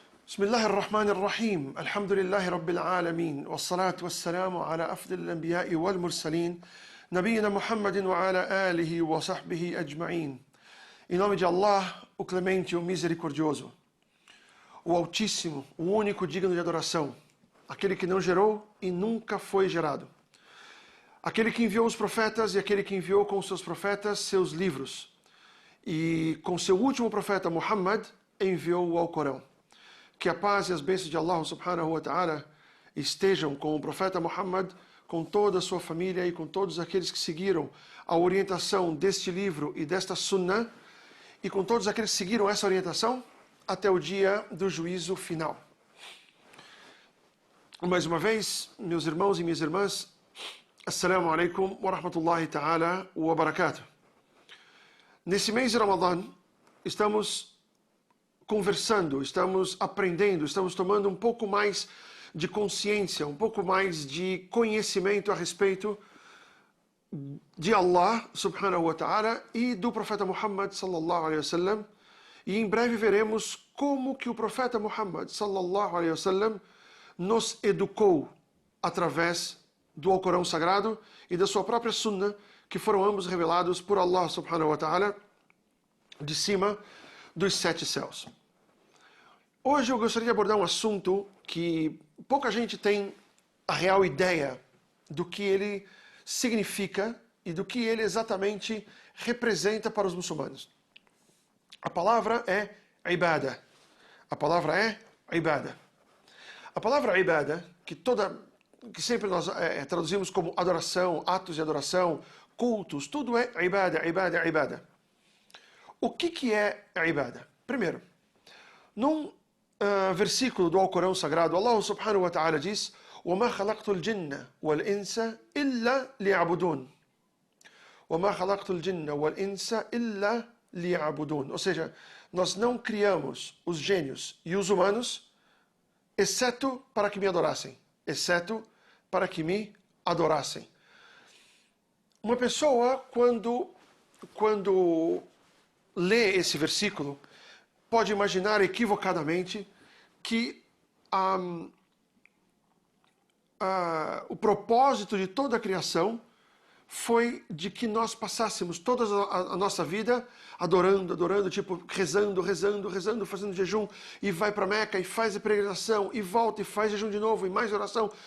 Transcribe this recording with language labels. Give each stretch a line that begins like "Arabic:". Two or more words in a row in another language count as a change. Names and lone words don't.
Arabic: بسم الله الرحمن الرحيم الحمد لله رب العالمين والصلاة والسلام على أفضل الأنبياء والمرسلين نبينا محمد وعلى آله وصحبه أجمعين.
Portuguese: Em nome de Allah, o Clemente, o Misericordioso, o Altíssimo, o único digno de adoração, aquele que não gerou e nunca foi gerado, aquele que enviou os profetas e aquele que enviou com seus profetas seus livros, e com seu último profeta Muhammad enviou o Alcorão. Que a paz e as bênçãos de Allah
Arabic: سبحانه وتعالى
Portuguese: estejam com o profeta Muhammad, com toda a sua família e com todos aqueles que seguiram a orientação deste livro e desta sunnah, e com todos aqueles que seguiram essa orientação até o dia do juízo final. Mais uma vez, meus irmãos e minhas irmãs,
Arabic: السلام عليكم ورحمة الله تعالى وبركاته.
Portuguese: Nesse mês de Ramadan, estamos conversando, estamos aprendendo, estamos tomando um pouco mais de consciência, um pouco mais de conhecimento a respeito de Allah
Arabic: سبحانه وتعالى
Portuguese: e do profeta Muhammad
Arabic: صلى الله عليه وسلم,
Portuguese: e em breve veremos como que o profeta Muhammad
Arabic: صلى الله عليه وسلم
Portuguese: nos educou através do Alcorão Sagrado e da sua própria Sunnah, que foram ambos revelados por Allah
Arabic: سبحانه وتعالى
Portuguese: de cima dos 7 céus. Hoje eu gostaria de abordar um assunto que pouca gente tem a real ideia do que ele significa e do que ele exatamente representa para os muçulmanos. A palavra é ibadah. A palavra é ibadah. A palavra ibadah, que sempre nós traduzimos como adoração, atos de adoração, cultos, tudo é ibadah, ibadah, ibadah. O que é ibadah? Primeiro, num versículo do Alcorão Sagrado,
Arabic: Allah سبحانه وتعالى diz: وَمَا خَلَقْتُ الْجِنَّ وَالْإِنسَ إِلَّا لِيَعْبُدُونَ. وَمَا خَلَقْتُ الْجِنَّ وَالْإِنسَ إِلَّا لِيَعْبُدُونَ.
Portuguese: Ou seja, nós não criamos os gênios e os humanos exceto para que me adorassem. Exceto para que me adorassem. Uma pessoa, quando lê esse versículo, pode imaginar equivocadamente que o propósito de toda a criação foi de que nós passássemos toda a nossa vida adorando, tipo rezando, fazendo jejum, e vai para Meca e faz a peregrinação, e volta e faz jejum de novo, e mais oração.